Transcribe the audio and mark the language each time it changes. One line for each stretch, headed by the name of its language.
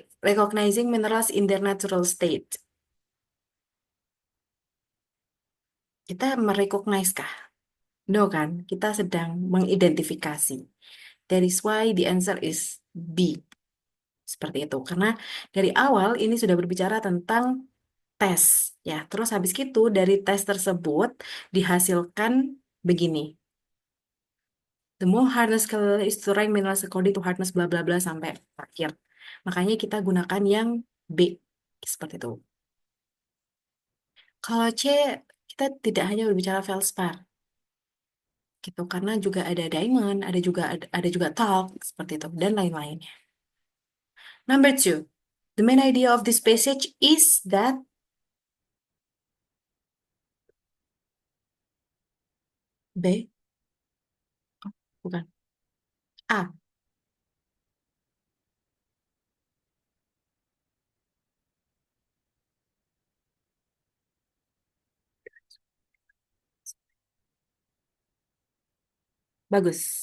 English: Recognizing minerals in their natural state.
Indonesian: Kita merecognize kah?
English: No
Indonesian: kan? Kita sedang mengidentifikasi.
English: That is why the answer is B.
Indonesian: Seperti itu. Karena dari awal ini sudah berbicara tentang tes. Ya, terus habis itu dari tes tersebut dihasilkan begini.
English: The more hardness scale is to rank minerals according to hardness bla bla bla
Indonesian: sampai akhir. Makanya kita gunakan yang B. Seperti itu. Kalau C, kita tidak hanya berbicara feldspar, gitu, karena juga ada diamond, ada juga talc seperti itu dan lain-lainnya.
English: Number two, the main idea of this passage is that B,
Indonesian: bukan A, bagus.